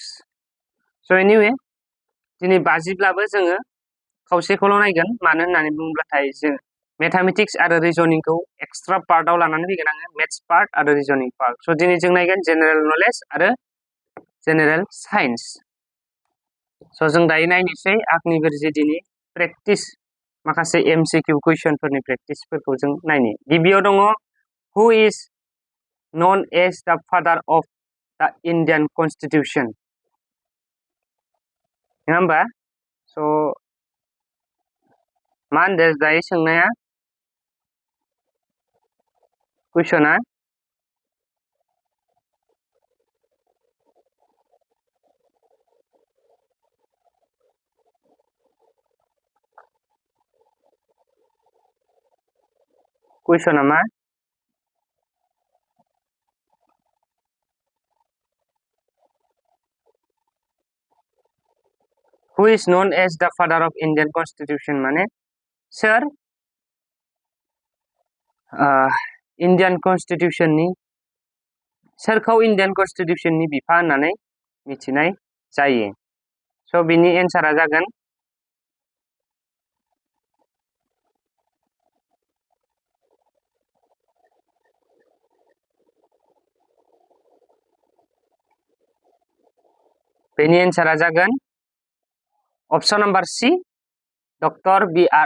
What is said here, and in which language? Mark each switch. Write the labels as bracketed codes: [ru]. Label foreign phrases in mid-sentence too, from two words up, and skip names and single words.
[brx] स' एनिवे दिनै 50ब्लाबो जोङो खावसेखौल' नायगोन मानो होननानै बुङोब्लाथाय जों मेथामेटिक्स आरो रिजनिंखौ एक्सट्रा पार्टआव लानानै फैगोन आङो [en] maths part [brx] आरो [en] reasoning part. [brx] स' दिनै जों नायगोन [en] general knowledge [brx] आरो [en] general science. [brx] स' जों दायो नायनोसै अग्निवीर जीडीनि प्रेक्टिस माखासे MCQ कुइसनफोरनि प्रेक्टिसफोरखौ जों नायनि. गिबियाव दङ [en] Who is known as the father of the Indian Constitution? [brx] नङा होमबा? स' मा होनदों दायो सोंनाया कुइसना मा [en] Who is known as the father of Indian Constitution [brx] माने सोर [en] Indian Constitutionनि [brx] सोरखौ [en] Indian Constitutionनि [brx] बिफा होननानै मिथिनाय जायो. स' बिनि एन्सारा जागोन [en] option number [brx] C डक्टर B.R.